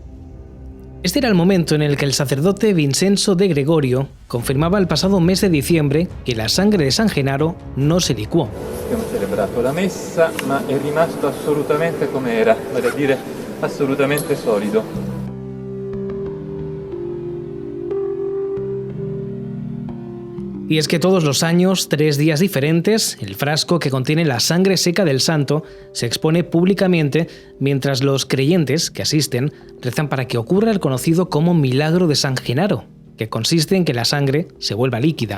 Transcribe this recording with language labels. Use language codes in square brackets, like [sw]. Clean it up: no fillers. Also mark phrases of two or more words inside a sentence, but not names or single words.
[es] Este era el momento en el que el sacerdote Vincenzo de Gregorio confirmaba el pasado mes de diciembre que la sangre de San Genaro no se licuó. [it] Abbiamo celebrato la messa, ma è rimasto assolutamente come era, vale a dire assolutamente solido. [es] Y es que todos los años, 3 días diferentes, el frasco que contiene la sangre seca del santo se expone públicamente mientras los creyentes que asisten rezan para que ocurra el conocido como Milagro de San Genaro, que consiste en que la sangre se vuelva líquida.